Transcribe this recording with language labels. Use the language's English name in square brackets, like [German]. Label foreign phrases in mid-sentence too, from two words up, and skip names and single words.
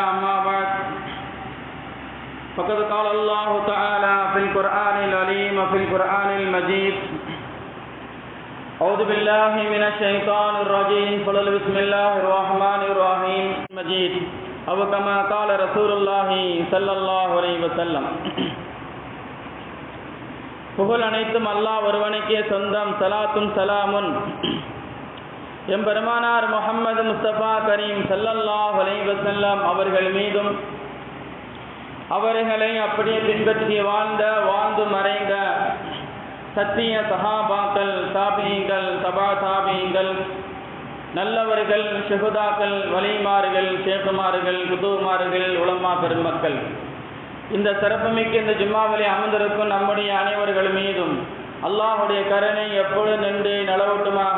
[Arabic] أما بعد فقد قال الله تعالى في القرآن العظيم وفي القرآن المجيد: أعوذ بالله من الشيطان الرجيم. بسم الله الرحمن الرحيم المجيد أو كما قال رسول الله صلى الله عليه وسلم. [Tamil] புகழ் அனைத்தும் அல்லாஹ் ஒருவனுக்கே சொந்தம். சலாத்தும் சலாமுன் எம்பெருமானார் முஹம்மது முஸ்தபா கரீம் [Arabic] صلى الله عليه وسلم [Tamil] அவர்கள் மீதும், அவர்களை அப்படியே பின்பற்றி வாழ்ந்து மறைந்த சத்திய சஹாபாக்கள், தாபீங்கள், தபா தாபீங்கள், நல்லவர்கள், ஷுஹதாக்கள், வலிமார்கள், ஷேகுமார்கள், குதுமார்கள், உலமா பெருமக்கள், இந்த சிறப்புமிக்க இந்த ஜும்மாவிலே அமர்ந்திருக்கும் நம்முடைய அனைவர்கள் மீதும் அல்லாஹுடைய கருணை எப்பொழுது நின்று நிலவட்டுமாக.